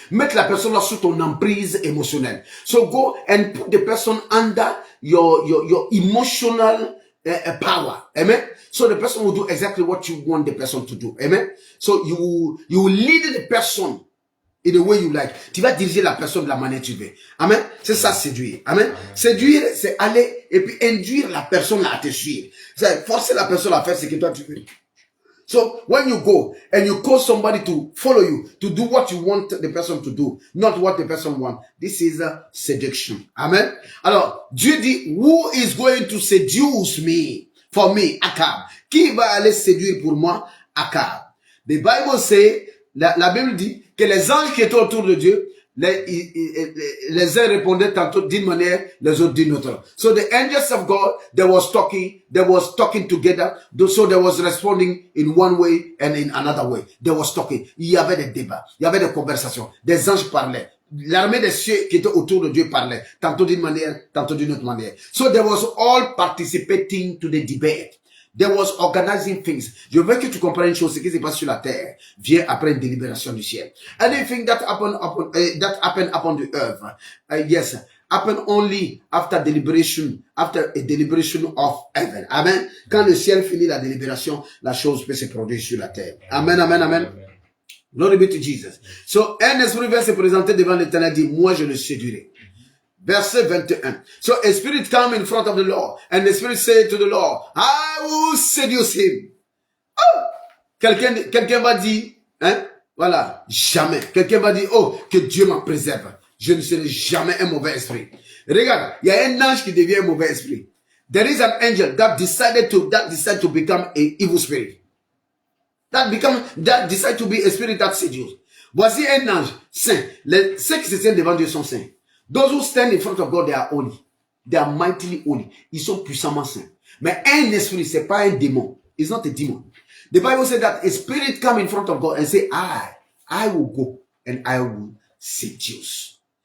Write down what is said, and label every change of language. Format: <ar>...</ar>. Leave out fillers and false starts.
<fr>Mettre la personne là sous ton emprise émotionnelle.</fr> <en>So, go and put the person under your emotional power. Amen. So the person will do exactly what you want the person to do. Amen. So you will lead the person in the way you like.</en> <fr>Tu vas diriger la personne de la manière que tu veux. Amen. C'est ça, séduire. Amen. Séduire, c'est aller et puis induire la personne à te suivre. C'est forcer la personne à faire ce que toi tu veux.</fr> <en>So when you go and you call somebody to follow you, to do what you want the person to do, not what the person wants, this is a seduction. Amen.</en> <fr>Alors, Dieu dit,</fr> <en>who is going to seduce me? For me, Akab.</en> <fr>Qui va aller séduire pour moi? Akab.</fr> <en>The Bible say,</en> <fr>la Bible dit que les anges qui étaient autour de Dieu, les uns répondaient tantôt d'une manière, les autres d'une autre.</fr> <en>So the angels of God, they was talking together. So they was responding in one way and in another way. They was talking.</en> <fr>Il y avait des débats, il y avait des conversations. Des anges parlaient. L'armée des cieux qui était autour de Dieu parlait. Tantôt d'une manière, tantôt d'une autre manière.</fr> <en>So they was all participating to the debate. They was organizing things.</en> <fr>Je veux que tu comprennes une chose, ce qui se passe sur la terre vient après une délibération du ciel.</fr> <en>Anything that happened upon the earth, yes, happen only after a deliberation of heaven. Amen.</en> <fr>Quand le ciel finit la délibération, la chose peut se produire sur la terre. Amen, amen, amen.</fr> <en>Glory be to Jesus.</en> <fr>So, un esprit vient se présenter devant l'Éternel, dit, moi je le séduirai. Verset 21.</fr> <en>So, a spirit come in front of the Lord, and the spirit say to the Lord, I will seduce him. Oh!</en> <fr>Quelqu'un va dire, hein, voilà, jamais. Quelqu'un va dire, oh, que Dieu m'en préserve. Je ne serai jamais un mauvais esprit. Regarde, il y a un ange qui devient un mauvais esprit.</fr> <en>There is an angel that decided to become an evil spirit. That decide to be a spirit that seduces.</en> <fr>Voici un ange saint. Ceux qui se tiennent devant Dieu sont saints.</fr> <en>Those who stand in front of God, they are holy. They are mightily holy.</en> <fr>Ils sont puissamment saints. Mais un esprit, c'est pas un démon.</fr> <en>It's not a demon. The Bible said that a spirit come in front of God and say, I will go and I will seduce.</en>